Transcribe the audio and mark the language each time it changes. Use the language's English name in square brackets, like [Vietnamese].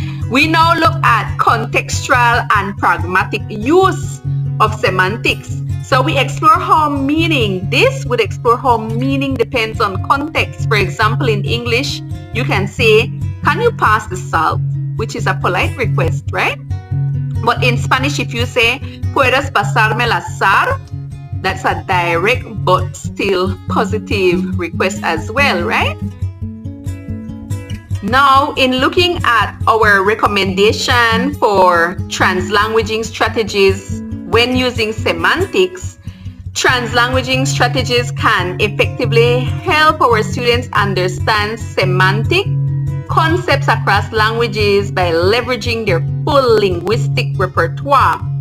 [English] We now look at contextual and pragmatic use of semantics. So we explore how meaning depends on context. For example, in English, you can say, can you pass the salt? Which is a polite request, right? But in Spanish, if you say, [Spanish] ¿puedes pasarme la sal? [English] That's a direct but still positive request as well, right? Now, in looking at our recommendation for translanguaging strategies when using semantics, translanguaging strategies can effectively help our students understand semantic concepts across languages by leveraging their full linguistic repertoire.